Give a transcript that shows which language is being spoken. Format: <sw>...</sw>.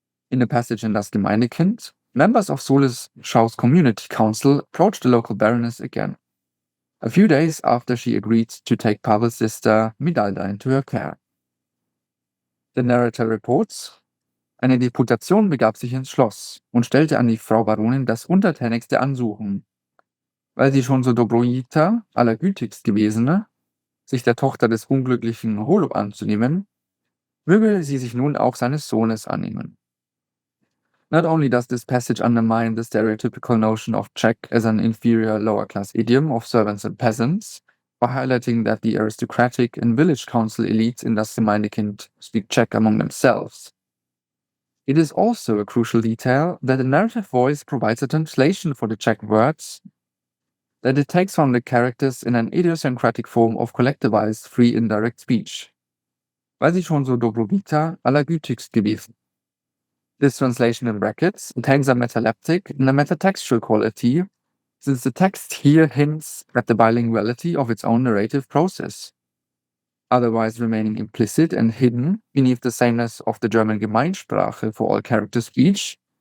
<en>In the passage in Das Gemeindekind, members of Soleschau's community council approached the local baroness again, a few days after she agreed to take Pavel's sister Medalda into her care. The narrator reports,</en> <de>eine Deputation begab sich ins Schloss und stellte an die Frau Baronin das untertänigste Ansuchen, weil sie schon so Dobrojita, allergütigst gewesene, sich der Tochter des unglücklichen Holub anzunehmen, möge sie sich nun auch seines Sohnes annehmen.</de> <en>Not only does this passage undermine the stereotypical notion of Czech as an inferior lower-class idiom of servants and peasants, by highlighting that the aristocratic and village council elites in das Gemeindekind speak Czech among themselves. It is also a crucial detail that the narrative voice provides a translation for the Czech words that it takes from the characters in an idiosyncratic form of collectivized free indirect speech.</en> <de>Weil sie schon so dobrowita, allergütigst gewesen.</de> <en>This translation in brackets contains a metaleptic and a metatextual quality, since the text here hints at the bilinguality of its own narrative process, otherwise remaining implicit and hidden beneath the sameness of the German Gemeinsprache for all character speech.</en>